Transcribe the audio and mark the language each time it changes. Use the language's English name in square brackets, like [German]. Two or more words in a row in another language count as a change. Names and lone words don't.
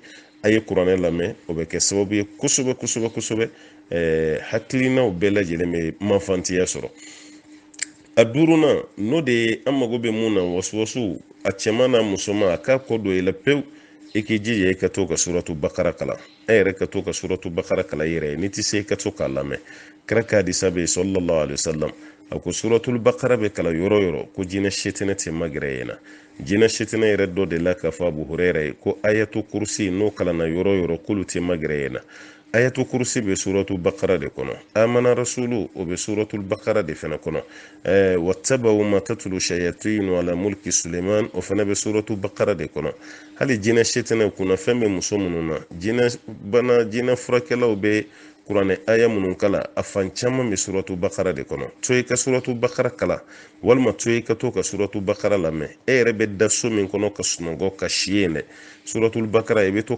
[Bambara] A ye kuranɛ lamɛn, o bɛ kɛ sababu ye kosɛbɛ hakilinaw bɛɛ lajɛlen bɛ mafantiya sɔrɔ. A 5nan n'o de ye an mago bɛ mun na waswasu, a cɛman n'a musoman, a k'a kɔ don i la pewu. I k'i jija i ka to ka suratu bakara kalan. E yɛrɛ ka to ka suratu bakara kalan i yɛrɛ ye, n'i tɛ se i ka to k'a lamɛn. Kira ka hadisa bɛ yen [Arabic] صلى الله عليه وسلم, [Bambara] a ko suratul bakara bɛ kalan yɔrɔ o yɔrɔ ko jinɛ sitana tɛ magɛrɛ yen na. Jinɛ sitana yɛrɛ dɔ de la k'a fɔ Abu Hurayra ye ko ayatu kursi n'o kalanna yɔrɔ o yɔrɔ k'olu tɛ magɛrɛ yen na. Ayatu kursi bɛ suratu bakara de kɔnɔ, amana rasulu o bɛ suratul bakara de fana kɔnɔ, [Arabic] واتبعوا ما تتلوا الشياطين على ملك سليمان [Bambara] o fana bɛ suratu bakara de kɔnɔ. Hali jinɛ sitana kunna fɛn bɛ muso minnu na, jinɛ furakɛlaw bɛ kuranɛ aya minnu kala a fan caman bɛ suratu bakara de kɔnɔ to i ka suratu bakara kala walima to i ka to ka suratu bakara lamɛn e yɛrɛ bɛ da so min kɔnɔ ka sunɔgɔ ka si yen dɛ suratul bakara i bɛ to